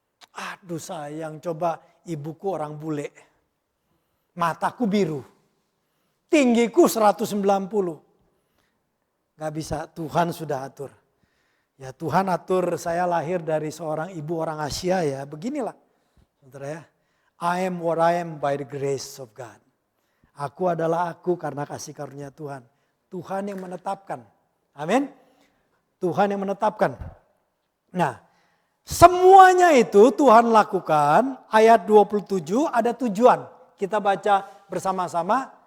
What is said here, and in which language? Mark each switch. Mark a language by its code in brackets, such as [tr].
[id] Aduh sayang, coba ibuku orang bule. Mataku biru. Tinggiku 190. Gak bisa, Tuhan sudah atur. Ya Tuhan atur saya lahir dari seorang ibu orang Asia ya. Beginilah saudara ya. [en] I am what I am by the grace of God. [id] Aku adalah aku karena kasih karunia Tuhan. Tuhan yang menetapkan. Amin. Tuhan yang menetapkan. Nah, semuanya itu Tuhan lakukan. Ayat 27 ada tujuan. Kita baca bersama-sama.